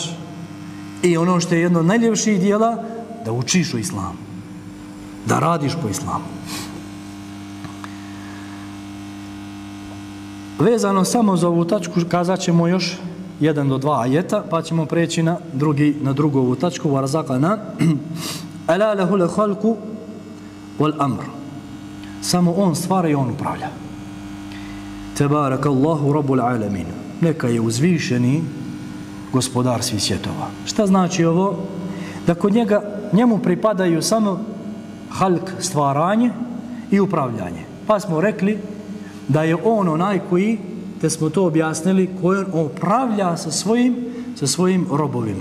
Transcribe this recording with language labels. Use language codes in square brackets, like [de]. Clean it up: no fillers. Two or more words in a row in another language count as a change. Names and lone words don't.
[bs] I ono što je jedno od najljepših dijela, da učiš o islamu, da radiš po islamu. Vezano samo za ovu tačku kazat ćemo još 1 do 2 ajeta, pa ćemo preći na drugu ovu tačku. [ar] Varazakana ala lahul khalqu wal amr. [bs] Samo on stvara i on upravlja. [ar] Tebarakallahu rabbul alamin. [bs] Neka je uzvišeni gospodar svih svjetova. Šta znači ovo? Da kod njemu pripadaju samo halk, stvaranje i upravljanje. Pa smo rekli da je on onaj koji, te smo to objasnili, koji on upravlja sa svojim robovima.